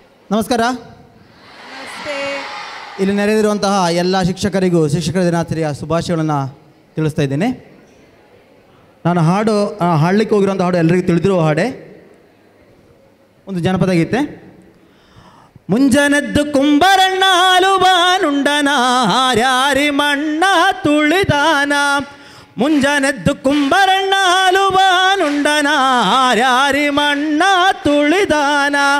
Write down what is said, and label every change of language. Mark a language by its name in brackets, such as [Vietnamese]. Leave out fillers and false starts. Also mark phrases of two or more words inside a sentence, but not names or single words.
[Kannada] ನಮಸ್ಕಾರ. ಇಲ್ಲಿ ನೆರೆದಿರುವಂತಹ ಎಲ್ಲ ಶಿಕ್ಷಕರಿಗೂ ಶಿಕ್ಷಕರ ದಿನಾಚರಣೆಯ ಶುಭಾಶಯಗಳನ್ನು ತಿಳಿಸ್ತಾ ಇದ್ದೇನೆ. ನಾನು ಹಾಡಲಿಕ್ಕೆ ಹೋಗಿರುವಂಥ ಹಾಡು ಎಲ್ಲರಿಗೂ ತಿಳಿದಿರುವ ಹಾಡೆ, ಒಂದು ಜನಪದ ಗೀತೆ. ಮುಂಜಾನೆದ್ದು ಕುಂಬರಣ್ಣ ಹಾಲುಬಾನುಂಡನ ಹಾರ್ಯಾರಿ ಮಣ್ಣ ತುಳಿದಾನ. ಮುಂಜಾನೆದ್ದು ಕುಂಬರಣ್ಣ ಹಾಲುಬಾನುಂಡನ ಹಾರ್ಯಾರಿ ಮಣ್ಣ ತುಳಿದಾನ.